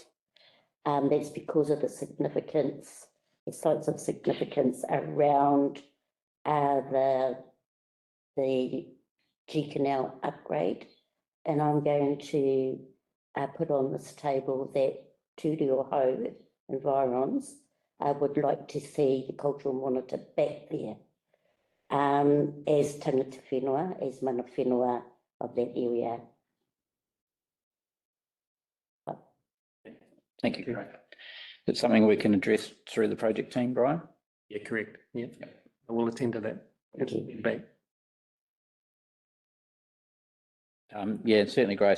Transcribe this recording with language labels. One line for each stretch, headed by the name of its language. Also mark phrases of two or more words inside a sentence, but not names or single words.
English: That's because of the significance, the sites of significance around the G Canal upgrade. And I'm going to put on this table that Te Reo Hau Environs would like to see the cultural monitor back there as
Māori: tangata whenua,
English: as
Māori: mana whenua
English: of that area. Thank you. It's something we can address through the project team, Brian? Yeah, correct. Yeah, I will attend to that. Back. Yeah, it's certainly great.